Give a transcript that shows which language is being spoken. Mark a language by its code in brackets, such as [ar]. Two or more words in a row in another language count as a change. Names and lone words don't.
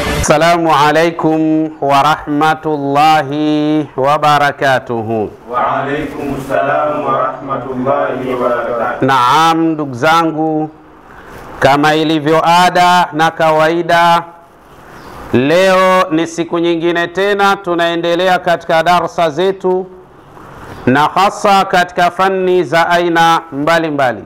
[ar] السلام عليكم ورحمة الله وبركاته. وعليكم السلام ورحمة الله وبركاته. [sw] Naam, ndugu zangu, kama ilivyo ada na kawaida, leo ni siku nyingine tena tunaendelea katika darsa zetu, na hasa katika fani za aina mbalimbali.